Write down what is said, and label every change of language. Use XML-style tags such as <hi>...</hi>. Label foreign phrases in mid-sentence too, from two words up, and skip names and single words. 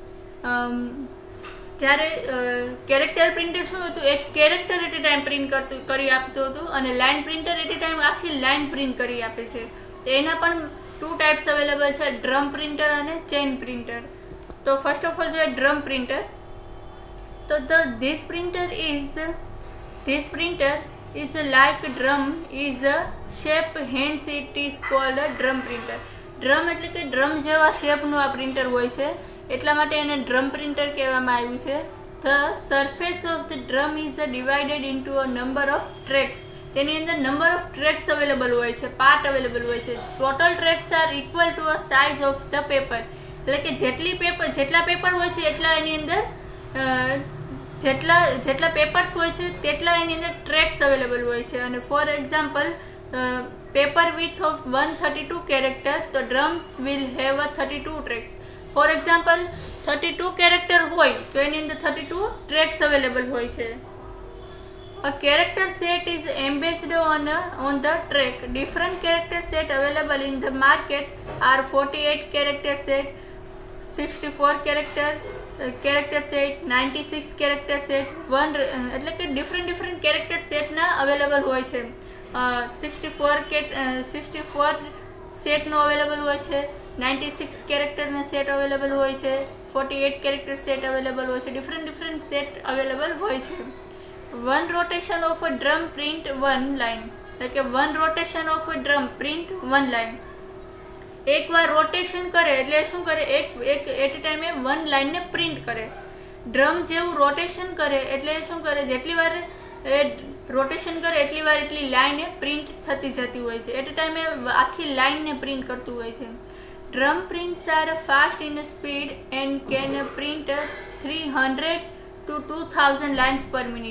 <gu>જ્યારે</gu> <en>character printer</en> <gu>શું હતું, એક કેરેક્ટર</gu> <en>at a time</en> <gu>પ્રિન્ટ કરી આપતું હતું, અને</gu> <en>line printer at a time</en> <gu>આખી લાઇન પ્રિન્ટ કરી આપે છે. તો એના પણ 2 ટાઈપ્સ અવેલેબલ છે,</gu> <en>drum printer</en> <gu>અને</gu> <en>chain printer.</en> <gu>તો</gu> <en>first of all</en> <gu>જોઈએ</gu> <en>drum printer.</en> <gu>તો</gu> <en>this printer is like drum is a shape, hence it is called a drum printer.</en> <gu>ડ્રમ એટલે કે ડ્રમ જેવા શેપનું આ પ્રિન્ટર હોય છે, એટલા માટે એને</gu> <en>drum printer</en> <gu>કહેવામાં આવ્યું છે.</gu> <en>The surface of the drum is divided into a number of tracks.</en> <gu>તેની અંદર</gu> <en>number of tracks available</en> <gu>હોય છે, પાર્ટ અવેલેબલ હોય છે.</gu> <en>total tracks are equal to a size of the paper.</en> <gu>એટલે કે જેટલા પેપર હોય છે એટલા એની અંદર જેટલા પેપર્સ હોય છે તેટલા એની અંદર</gu> <en>tracks available</en> <gu>હોય છે.</gu> <en>અને for example paper with of 132 character, તો drums will have a 32 tracks. for example 32 character</en> <gu>હોય તો એની અંદર 32</gu> <en>tracks available</en> <gu>હોય છે.</gu> <en>A character set is embedded on the track. Different character set available in the market are 48 character set, 64 character set, 96 character set,</en> <gu>એટલે કે ડિફરન્ટ કેરેક્ટર સેટના અવેલેબલ હોય છે. 64 સેટનો અવેલેબલ હોય છે, 96 કેરેક્ટરના સેટ અવેલેબલ હોય છે, 48</gu> <en>character set available</en> <gu>હોય છે,</gu> <en>different set available</en> <gu>હોય છે.</gu> <en>One rotation of a drum print one line.</en> <gu>એટલે કે</gu> <en>one rotation of a drum print one line.</en> <gu>એક વાર રોટેશન કરે એટલે શું કરે, એક એટ ટાઈમે</gu> <en>one line</en> <gu>પ્રિન્ટ કરે. ડ્રમ જેવું રોટેશન કરે એટલે શું કરે, જેટલી વાર એ રોટેશન કરે એટલી વાર એટલી લાઇન એ પ્રિન્ટ થતી જતી હોય છે. એટ ટાઈમે આખી લાઇનને પ્રિન્ટ કરતું હોય છે.</gu> <en>drum prints are fast in speed and can print 300 to 2000 lines per minute.</en>